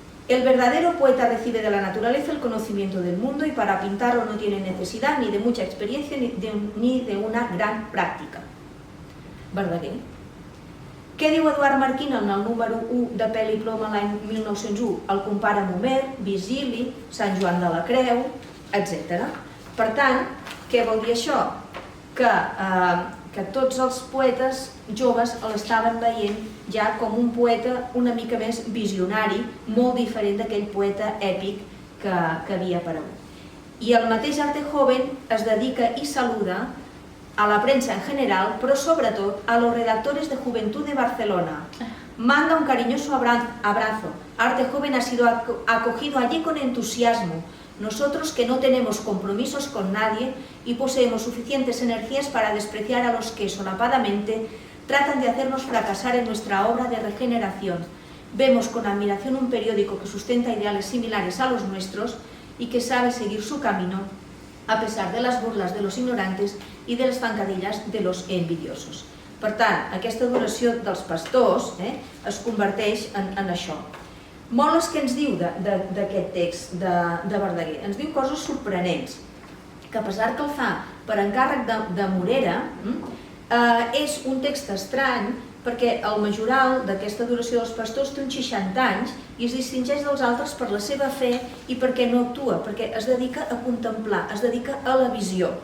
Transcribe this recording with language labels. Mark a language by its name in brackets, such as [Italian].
[Spanish] El verdadero poeta recibe de la naturaleza el conocimiento del mundo y para pintarlo no tiene necesidad ni de mucha experiencia ni de una gran práctica. [Catalan] Verdaguer. Què diu Eduard Marquín en el número 1 de Pèl i Ploma l'any 1901? El compara amb Homer, Virgili, Sant Joan de la Creu, etc. Per tant, què vol dir això? Que tots els poetes joves l'estaven veient ja com un poeta una mica més visionari, molt diferent d'aquell poeta èpic que havia aparegut. I el mateix Arte Joven es dedica i saluda [Spanish] a la prensa en general, pero sobre todo a los redactores de Juventud de Barcelona. Manda un cariñoso abrazo. Arte Joven ha sido acogido allí con entusiasmo. Nosotros, que no tenemos compromisos con nadie y poseemos suficientes energías para despreciar a los que solapadamente tratan de hacernos fracasar en nuestra obra de regeneración. Vemos con admiración un periódico que sustenta ideales similares a los nuestros y que sabe seguir su camino a pesar de las burlas de los ignorantes i de les zancadilles de los envidiosos. [Catalan] Per tant, aquesta adoració dels pastors es converteix en això. Molt és que ens diu d'aquest text de Verdaguer. Ens diu coses sorprenents, que a pesar que el fa per encàrrec de Morera, és un text estrany perquè el majoral d'aquesta adoració dels pastors té uns 60 anys i es distingeix dels altres per la seva fe i perquè no actua, perquè es dedica a contemplar, es dedica a la visió.